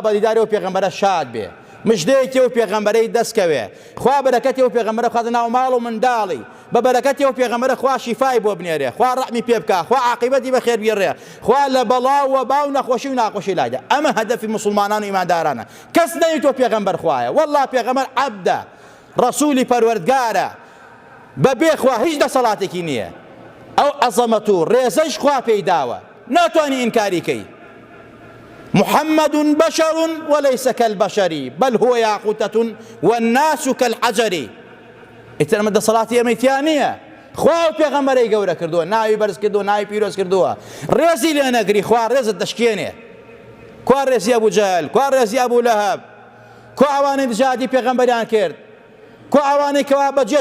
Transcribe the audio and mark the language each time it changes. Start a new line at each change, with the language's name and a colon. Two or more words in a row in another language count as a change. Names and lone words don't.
Central Kurdish: بەدیداری ئەو پێغەمبەرە شاد بێ مژدەیەکی ئەو پێغەمبەرەی دەستکەوێ خوا بەرەکەتی ئەو پێغەمبەرە بخاتە ناو ماڵ و منداڵی بە بەرەکەتی ئەو پێغەمبەرە خوا شیفای بۆ بنێرێ خوا ڕەحمی پێ بکە خوا عاقبەتی بەخێر بگێڕێ خوا لە بەڵاو و باو نەخۆشی و ناخۆشی لایدە ئەمە هەدەفی مسلمانان و ئیماندارانە کەس نەیتۆ پێغەمبەر خوایە وەڵڵا پێغەمبەر عەبدە ڕەسوولی پەروەردگارە بەبێ خوا هیچ دەسەڵاتێکی نییە ئەو عەزەمەت و ڕێزەش خوا پێی داوە ناتوانی ئینکاری کەی
Arabic: محمد بشر وليس كالبشر بل هو ياقوتة والناس كالحجر
Central Kurdish: ئیتر ئەمە دەسەڵاتی ئەمەیتیانە خوا و پێغەمبەرەی گەورە کردووە ناوی بەرز کردووە ناوی پیرۆز کردووە ڕێزی لێ نەگری خوا ڕێزت دەشکێنێ کوا ڕێزی ئەبوو جەهل کوا ڕێزی ئەبوو لەهەب کوا ئەوانەی دژاتی پێغەمبەریان کرد کوا ئەوانەی کەوا بە جێش